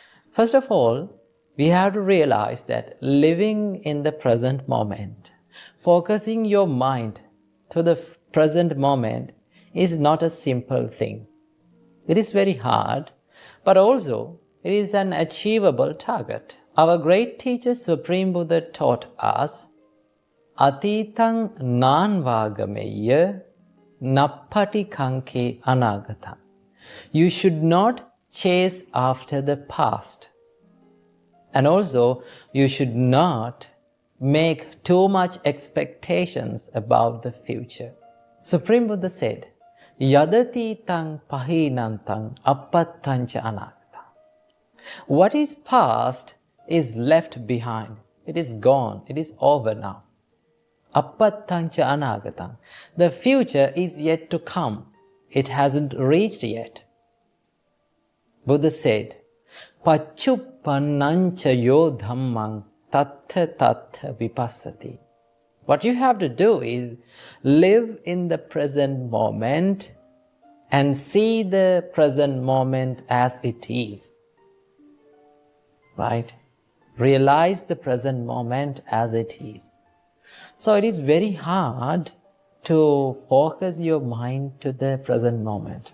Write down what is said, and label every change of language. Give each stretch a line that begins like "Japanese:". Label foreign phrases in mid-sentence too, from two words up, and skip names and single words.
English: First of all, we have to realize that living in the present moment, focusing your mind to the present moment is not a simple thing. It is very hard, but also it is an achievable target. Our great teacher, Supreme Buddha, taught us,
Pali: Atitang nanvagameya nappati kanke anagata.
English: You should not chase after the past. And also, you should not make too much expectations about the future. Supreme Buddha said,
Pali: Yadati tang pahinantang appattancha anagata.
English: What is past is left behind. It is gone. It is over now.
Pali: Appattancha anagata.
English: The future is yet to come. It hasn't reached yet. Buddha said,
Pali: Pachupannancha yo dhammang tattha tattha vipassati.
English: What you have to do is live in the present moment and see the present moment as it is. Right? Realize the present moment as it is. So it is very hard to focus your mind to the present moment.